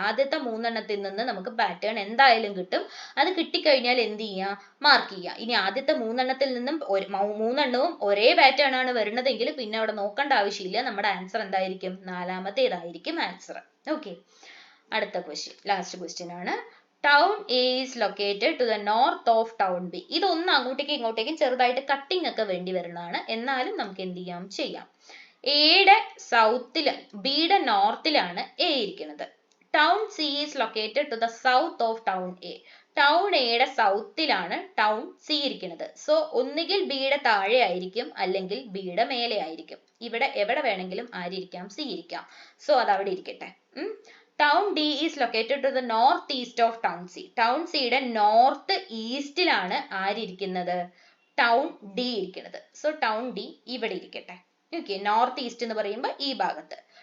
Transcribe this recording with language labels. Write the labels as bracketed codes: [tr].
[ml] ആദ്യത്തെ 3 നിന്ന് നമുക്ക് പാറ്റേൺ എന്തായാലും കിട്ടും. അത് കിട്ടിക്കഴിഞ്ഞാൽ എന്ത് ചെയ്യുക? മാർക്ക് ചെയ്യുക. ഇനി ആദ്യത്തെ 3 നിന്നും 3 ഒരേ പാറ്റേൺ ആണ് വരുന്നതെങ്കിൽ പിന്നെ അവിടെ നോക്കേണ്ട ആവശ്യമില്ല. നമ്മുടെ ആൻസർ എന്തായിരിക്കും? 4ാമത്തേതായിരിക്കും ആൻസർ. ഓക്കെ, അടുത്ത ക്വസ്റ്റ്യൻ, ലാസ്റ്റ് ക്വസ്റ്റ്യൻ ആണ്. [en] Town A is located to the north of town B. [ml] ഇതൊന്ന് അങ്ങോട്ടേക്കും ഇങ്ങോട്ടേക്കും ചെറുതായിട്ട് കട്ടിങ് ഒക്കെ വേണ്ടി വരുന്നതാണ്. എന്നാലും നമുക്ക് എന്ത് ചെയ്യാം? എയുടെ സൗത്തില് ബിയുടെ നോർത്തിലാണ് എ ഇരിക്കുന്നത്. [en] Town C is located to the south of town A. [ml] Town എയുടെ സൗത്തിലാണ് ടൗൺ സി ഇരിക്കുന്നത്. സോ ഒന്നുകിൽ ബിയുടെ താഴെ ആയിരിക്കും, അല്ലെങ്കിൽ ബിയുടെ മേലെ ആയിരിക്കും. ഇവിടെ എവിടെ വേണമെങ്കിലും ആരിയിരിക്കാം? സി ഇരിക്കാം. സോ അത് അവിടെ ഇരിക്കട്ടെ. [en] Town D is located to the northeast of Town C. [ml] Town C യുടെ നോർത്ത് ഈസ്റ്റിലാണ് ആരിയിരിക്കുന്നത്? ടൗൺ ഡി ഇരിക്കുന്നത്. സോ ടൗൺ ഡി ഇവിടെ ഇരിക്കട്ടെ. ഓക്കെ, നോർത്ത് ഈസ്റ്റ് എന്ന് പറയുമ്പോൾ ഈ ഭാഗത്ത്.